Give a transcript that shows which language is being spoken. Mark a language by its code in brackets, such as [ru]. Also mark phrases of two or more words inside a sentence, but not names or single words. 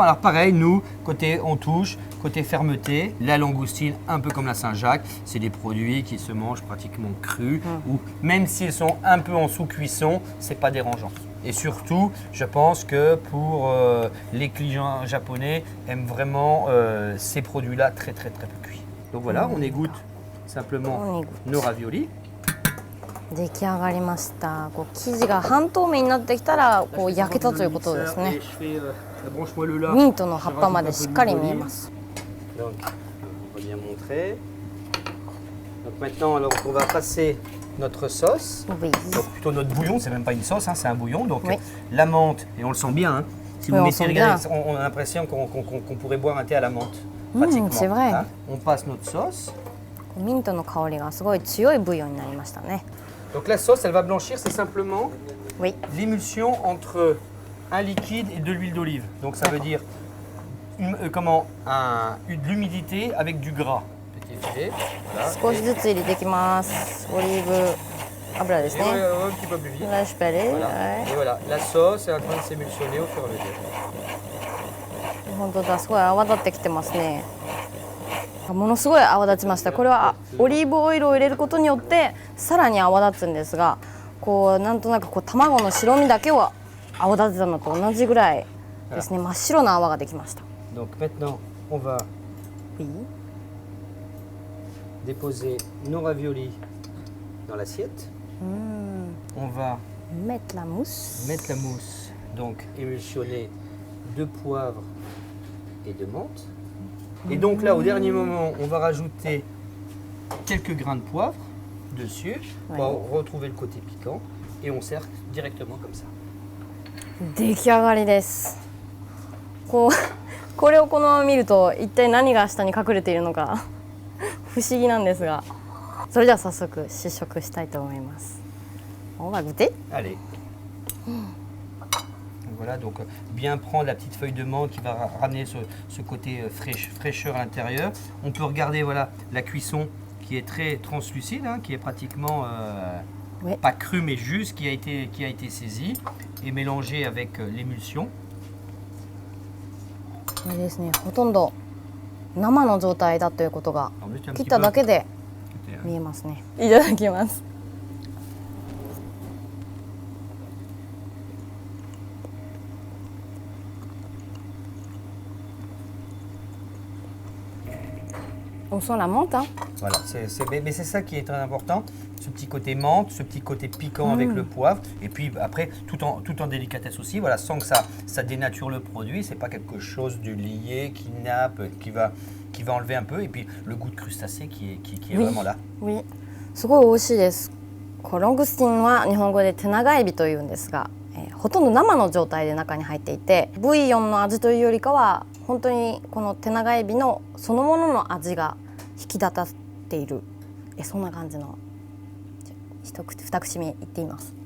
[fr] Alors pareil, nous, côté on touche, côté fermeté, la langoustine, un peu comme la Saint-Jacques, c'est des produits qui se mangent pratiquement crus ou même s'ils sont un peu en sous-cuisson, c'est pas dérangeant. Et surtout, je pense que pour les clients japonais aiment vraiment ces produits-là très peu cuits. Donc voilà, on égoutte simplement nos raviolis. [ja] 出来上がりました。こう生地が半透明になってきたらこう焼けたということですね。ミントの葉っぱまでしっかり見えます。 [fr] Donc, on va bien montrer. Donc maintenant, alors on va passer notre sauce. Oui. Donc plutôt notre bouillon, c'est même pas une sauce, hein, c'est un bouillon. Donc la menthe, et on le sent bien. Hein. Si vous mettez, regardez, on a l'impression qu'on pourrait boire un thé à la menthe. Pratiquement. C'est vrai. Hein. On passe notre sauce. [ja] ミントの香りがすごい強いブイヨンになりましたね。 [fr] Donc la sauce, elle va blanchir, c'est simplement l'émulsion entre un liquide et de l'huile d'olive. Donc ça veut dire de l'humidité avec du gras. Voilà. [ja] 少しずつ入れていきます。オリーブ油ですね。 [fr] Un petit peu plus vite. Là, je peux aller. Voilà. Et voilà, la sauce est en train de s'émulsionner au fur et à mesure. [ja] 本当だ、すごい泡立ってきてますね。ものすごい泡立ちました。これはオリーブオイルを入れることによってさらに泡立つんですが、こうなんとなくこう卵の白身だけを泡立てたのと同じぐらいですね。真っ白な泡ができました。 [fr] Donc maintenant, on va déposer nos raviolis dans l'assiette. On va mettre la mousse. Mettre la mousse. Donc émulsionner de poivre et de menthe. Et donc là, au dernier moment, on va rajouter quelques grains de poivre dessus pour retrouver le côté piquant. Et on sert directement comme ça. [ja] 出来上がりです。これをこのまま見ると一体何が下に隠れているのか不思議なんですが、それでは早速試食したいと思います。 [fr] On va goûter. Allez. Voilà, donc bien prendre la petite feuille de menthe qui va ramener ce côté fraîcheur à l'intérieur. On peut regarder voilà, la cuisson qui est très translucide, hein, qui est pratiquement pas crue mais juste, qui a été saisie et mélangée avec l'émulsion. [ja] これですね、ほとんど生の状態だということが切っただけで見えますね。 [fr] いただきます。On sent la menthe, hein. Voilà, mais c'est ça qui est très important, ce petit côté menthe, ce petit côté piquant avec le poivre, et puis après tout en délicatesse aussi, voilà, sans que ça dénature le produit, c'est pas quelque chose de lié, qui nappe, qui va enlever un peu, et puis le goût de crustacé qui est vraiment là. Oui, [ja] すごい美味しいです。ロングスティンは日本語で手長エビというんですが、ほとんど生の状態で中に入っていて、ブイヨンの味というよりかは本当にこの手長エビのそのものの味が引き立たっている、そんな感じの二口目いってみます。